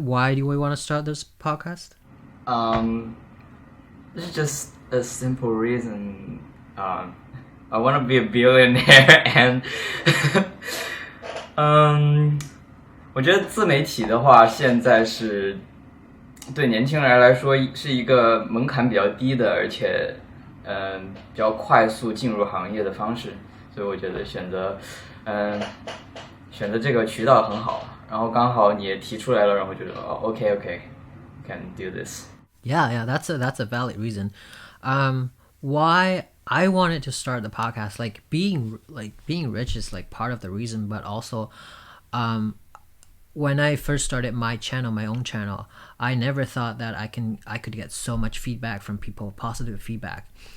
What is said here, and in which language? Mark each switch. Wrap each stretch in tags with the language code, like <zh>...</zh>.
<en>Why do we want to start this podcast? It's just a simple reason. I want to be a billionaire, and</en> <zh>我觉得自媒体的话，现在是对年轻人来说是一个门槛比较低的，而且比较快速进入行业的方式，所以我觉得选择这个渠道很好。然后刚好你也提出来了，然后觉得</zh> <en>OK, can do this. Yeah, that's a valid reason. Why I wanted to start the podcast, being rich is like part of the reason, but also, when I first started my own channel, I never thought that I could get so much feedback from people, positive feedback.</en>